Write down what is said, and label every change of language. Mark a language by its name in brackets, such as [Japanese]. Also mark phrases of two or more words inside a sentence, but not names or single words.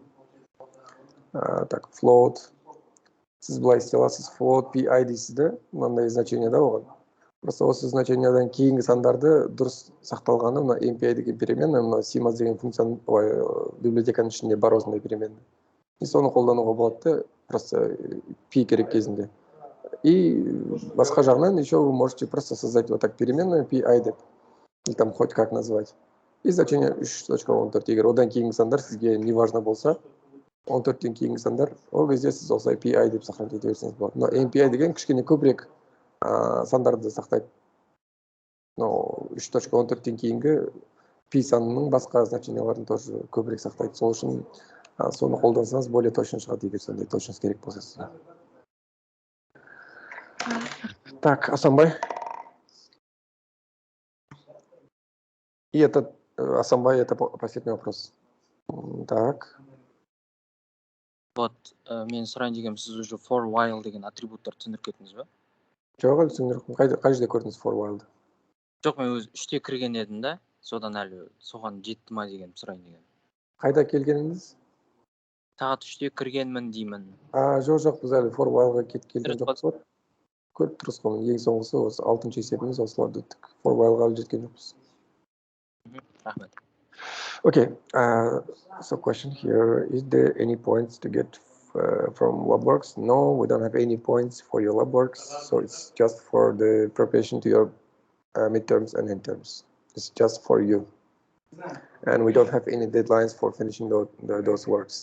[Kazakh] Так, float. Сіз былай істей аласыз, float PI дейсіз де, мынандай значение да оған. Просто осы значениедан кейінгі сандарды дұрыс сақталғаны, мына MPI деген переменная, мына CMAS деген функцияның библиотеканың ішінде бар осындай переменная. И соны қолдануға болады, просто P керек кезінде. [Russian] И [Kazakh] басқа жағынан [Russian] еще вы можете просто создать вот так переменную PI деп, или там хоть как назвать. И значение 3.14. [Kazakh] Егер одан кейінгі сандар сізге [Russian] не важно [Kazakh] болса, 14-тен кейінгі сандар, ол кезде сіз осылай PI деп сақтап ете берсеңіз болады. Но MPI деген кішкене көбірек сандарды сақтайды. Но 3.14-тен кейінгі P санының басқа значенияларын тоже көбірек сақтайды. Сол үшін Соны қолдансаңыз [Russian] более точно [Kazakh] шығады, егер сондай точность керек болса сізге. [Russian] Так, Асанбай. И этот, Асанбай, это последний вопрос. Так. Вот, [Kazakh] мен сұрайын дегенім, сіз уже [English] for while [Kazakh] деген атрибуттар түсіндіріп кеттіңіз ба? Жоқ, әлі түсіндіріп, қай жерде көрдіңіз [English] for while? [Kazakh] Жоқ, мен өз 3-те кірген едім да, содан әлі соған жетті ма деген сұрайын деген. Қайда келгеніңіз? Сағат 3-те кіргенмін деймін. Жоқ, біз әлі [English] for while- [Kazakh] ға келген жоқпыз. Көріп тұрсыз ғой, ең соңғысы осы 6-шы есебіміз осыларды өттік. [English] For while- [Kazakh] ға әлі жеткен жоқпыз. Рахмет. [English] Okay, so question here, is there any points to get from LabWorks? No, we don't have any points for your LabWorks, so it's just for the preparation to your midterms and interms. It's just for you. And we don't have any deadlines for finishing those works.